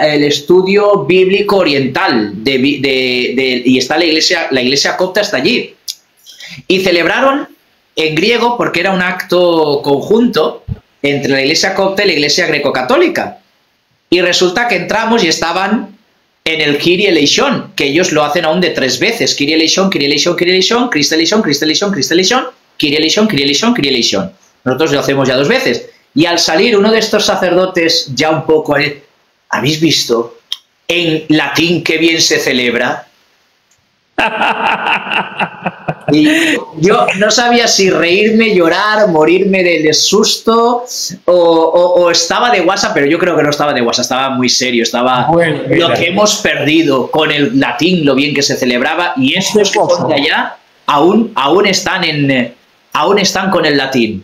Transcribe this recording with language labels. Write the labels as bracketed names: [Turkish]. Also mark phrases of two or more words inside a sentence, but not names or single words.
[Spanish] El estudio bíblico oriental. Y está la iglesia copta está allí. Y celebraron en griego porque era un acto conjunto entre la iglesia copta y la iglesia greco-católica. Y resulta que entramos y estaban en el [Greek] Κύριε ἐλέησον, [Spanish] que ellos lo hacen aún de 3 veces. [Greek] Κύριε ἐλέησον, Κύριε ἐλέησον, Κύριε ἐλέησον, Χριστὲ ἐλέησον, Χριστὲ ἐλέησον, Χριστὲ ἐλέησον, Κύριε ἐλέησον, Κύριε ἐλέησον, Κύριε ἐλέησον. [Spanish] Nosotros lo hacemos ya 2 veces. Y al salir uno de estos sacerdotes, ya un poco, ¿habéis visto en latín qué bien se celebra? Y yo no sabía si reírme, llorar, morirme del susto o estaba de guasa, pero yo creo que no estaba de guasa, estaba muy serio, estaba lo que hemos perdido con el latín, lo bien que se celebraba, y estos que son de allá aún están con el latín.